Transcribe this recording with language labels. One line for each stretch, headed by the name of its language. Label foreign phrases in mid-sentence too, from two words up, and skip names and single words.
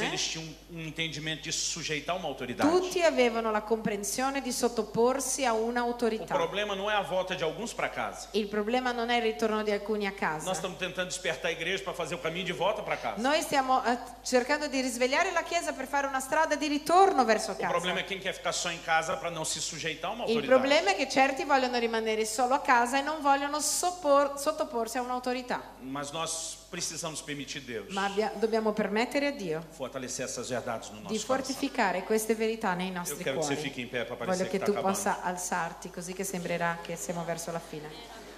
Portuguese: eles tinham um entendimento de se sujeitar a uma autoridade.
Italian: tutti avevano la comprensione di sottoporsi a
Portuguese: O
Italian: un'autorità.
Portuguese: problema não é a volta de alguns para casa.
Italian: Il problema non è il ritorno di alcuni a
Portuguese: Nós
Italian: casa.
Portuguese: estamos tentando despertar a igreja para fazer o caminho de volta para casa.
Italian: Noi stiamo cercando di risvegliare la Chiesa per fare una strada di ritorno verso
Portuguese: O problema
Italian: casa.
Portuguese: é quem quer ficar só em casa para não se sujeitar a uma
Italian: Il
Portuguese: autoridade.
Italian: problema è che certi vogliono rimanere solo a casa e non vogliono sottoporsi a un'autorità.
Portuguese: Mas nós precisamos permitir Deus
Italian: Ma dobbiamo permettere a Dio
Portuguese: fortalecer essas verdades no
Italian: di
Portuguese: nosso coração.
Italian: fortificare queste verità nei
Portuguese: Eu
Italian: nostri
Portuguese: quero que você
Italian: cuori.
Portuguese: fique em pé para
Italian: Voglio
Portuguese: parecer que
Italian: che
Portuguese: está
Italian: tu
Portuguese: acabando.
Italian: possa alzarti così che sembrerà che siamo verso la fine.